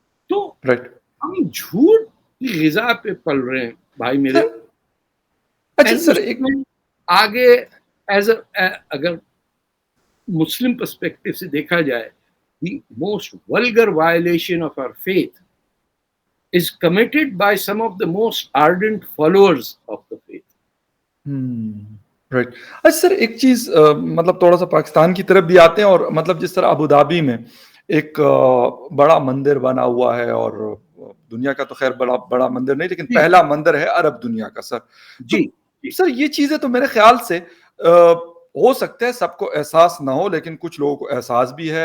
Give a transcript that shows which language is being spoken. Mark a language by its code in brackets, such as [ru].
[ur] تو ہم جھوٹ کی غذا پہ پل رہے ہیں بھائی میرے. اچھا سر، آگے اگر مسلم پرسپیکٹو سے دیکھا جائے، [en] the most vulgar violation of our faith is committed by some of the most ardent followers of the faith. Right. [ur] اچھا سر، ایک چیز مطلب تھوڑا سا پاکستان کی طرف بھی آتے ہیں، اور مطلب جس طرح ابو دھابی میں ایک بڑا مندر بنا ہوا ہے، اور دنیا کا تو خیر بڑا مندر نہیں، لیکن پہلا مندر ہے عرب دنیا کا سر. جی سر، یہ چیزیں تو میرے خیال سے ہو سکتا ہے سب کو احساس نہ ہو، لیکن کچھ لوگوں کو احساس بھی ہے.